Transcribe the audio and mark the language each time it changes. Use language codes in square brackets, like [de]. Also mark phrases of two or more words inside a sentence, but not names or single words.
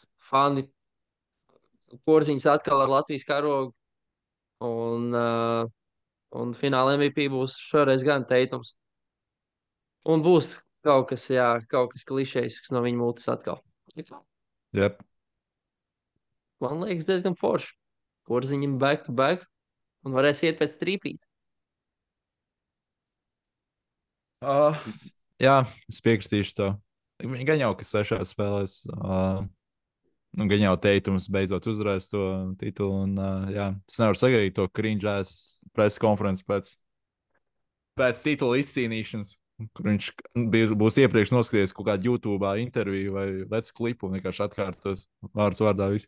[lv] Fani Porziņš atkal ar Latvijas karogu. Un fināla MVP būs šoreiz gan teitums. Un būs kaut kas klišejs, kas no viņa mutes atkal. Yep. Man liekas, diezgan forši. Porziņam [en] back to back. [lv] Un varēs iet pēc trīpīt. Jā, es piekritīšu tev. Viņi gan jau, ka 6 spēlēs. Gan jau teikums beidzot uzvarēs to titulu. Un, jā, es nevaru sagaidīt to cringe-ās preses konferenci pēc titula izcīnīšanas, kur viņš būs iepriekš noskatījies kaut kādu YouTube interviju vai vecu klipu un vienkārši atkārtos vārdus vārdā visu.